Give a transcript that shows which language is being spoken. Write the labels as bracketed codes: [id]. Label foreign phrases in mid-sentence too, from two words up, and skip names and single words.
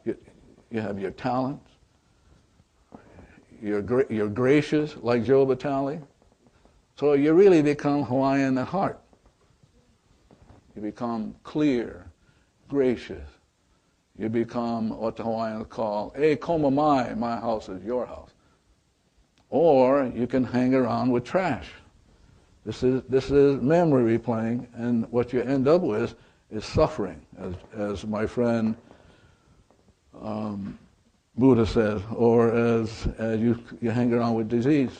[en] You have your talents. You're gracious, like Joe Vitale. So you really become Hawaiian at heart. You become clear, gracious. You become what the Hawaiians call, [haw] e koma mai, [en] my house is your house. Or you can hang around with trash. This is memory replaying, and what you end up with is suffering, as my friend Buddha says, or as you hang around with disease.